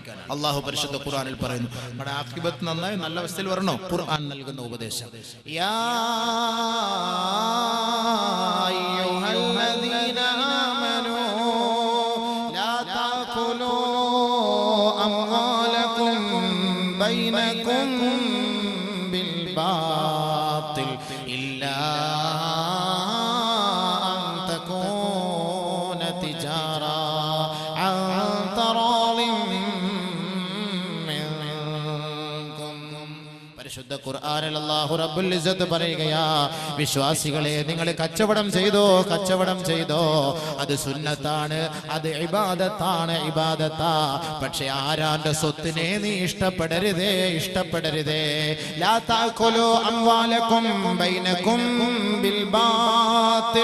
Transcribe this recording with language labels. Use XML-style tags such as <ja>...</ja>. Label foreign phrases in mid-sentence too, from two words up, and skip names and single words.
<ml>അള്ളാഹു പരിശുദ്ധ ഖുർആനിൽ പറയുന്നു, നമ്മുടെ ആഖിബത്ത് നന്നായി നല്ല അവസ്ഥയിൽ വരണോ? ഖുർആൻ നൽകുന്ന ഉപദേശം,</ml> <ar>يا أيها الذين آمنوا لا تأكلوا أموالكم بينكم بالباطل إلا أن تكون تجارة عن تراض منكم.</ar> <ml>പരിശുദ്ധ ഖുർആനിൽ അല്ലാഹു</ml> <ar>رب العزة</ar> <ml>പറയുകയാ, വിശ്വാസികളെ നിങ്ങൾ കച്ചവടം ചെയ്തോ, കച്ചവടം ചെയ്തോ, അത് സുന്നത്താണ്, അത് ഇബാദത്താണ്, ഇബാദത്താ. പക്ഷെ ആരാന്റെ സ്വത്തിനെ നീ ഇഷ്ടപ്പെടരുതേ, ഇഷ്ടപ്പെടരുതേ.</ml> <ar>لا تأكلوا أموالكم بينكم بالباطل.</ar>